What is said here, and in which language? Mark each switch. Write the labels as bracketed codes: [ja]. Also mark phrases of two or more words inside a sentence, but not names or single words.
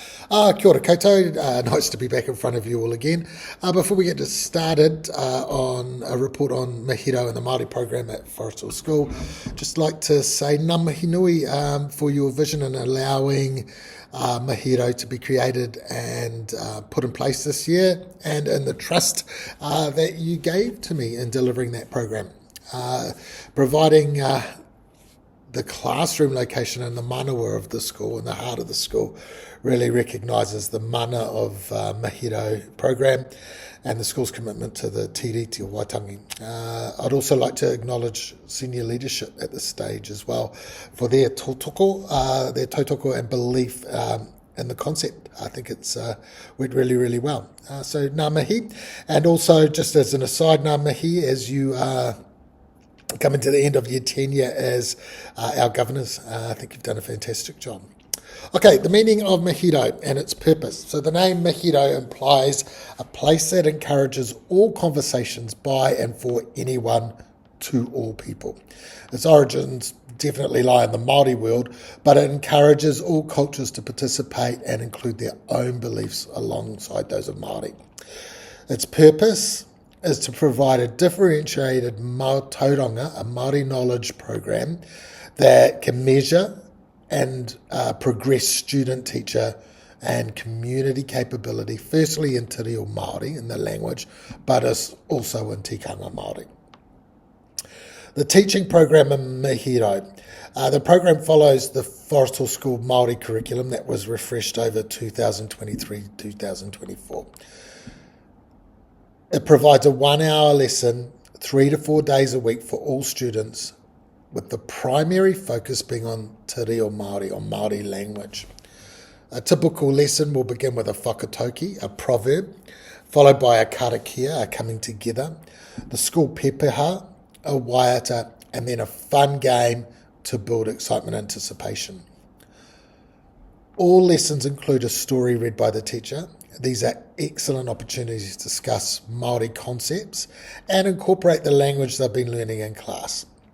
[mi] Kia ora koutou. [en] Nice to be back in front of you all again. Before we get started on a report on Mihirau and the Māori program at Forest Hill School, just like to say [mi] ngā mihi nui [en] for your vision in allowing Mihirau to be created and put in place this year, and in the trust that you gave to me in delivering that program. Providing the classroom location and the manawa of the school and the heart of the school really recognises the mana of Mihirau program and the school's commitment to the tiriti o Waitangi. I'd also like to acknowledge senior leadership at this stage as well for their tautoko and belief in the concept. I think it's went really, really well. [mi] So ngā mihi. [en] And also, just as an aside, [mi] ngā mihi, [en] as you coming to the end of your tenure as our governors. I think you've done a fantastic job. Okay, the meaning of Mihirau and its purpose. So the name Mihirau implies a place that encourages all conversations by and for anyone to all people. Its origins definitely lie in the Māori world, but it encourages all cultures to participate and include their own beliefs alongside those of Māori. Its purpose is to provide a differentiated tauranga, a Māori knowledge program that can measure and progress student, teacher and community capability, firstly in [mi] te reo Māori, [en] in the language, but also in [mi] tikanga Māori. [en] The teaching program in Mihirau. The program follows the Forest Hill School Māori curriculum that was refreshed over 2023-2024. It provides a 1 hour lesson 3 to 4 days a week for all students, with the primary focus being on [mi] te reo Māori, [en] on Māori language. A typical lesson will begin with a whakatauki, a proverb, followed by a karakia, a coming together, the school pepeha, a waiata, and then a fun game to build excitement and anticipation. All lessons include a story read by the teacher. These are excellent opportunities to discuss Māori concepts and incorporate the language they've been learning in class.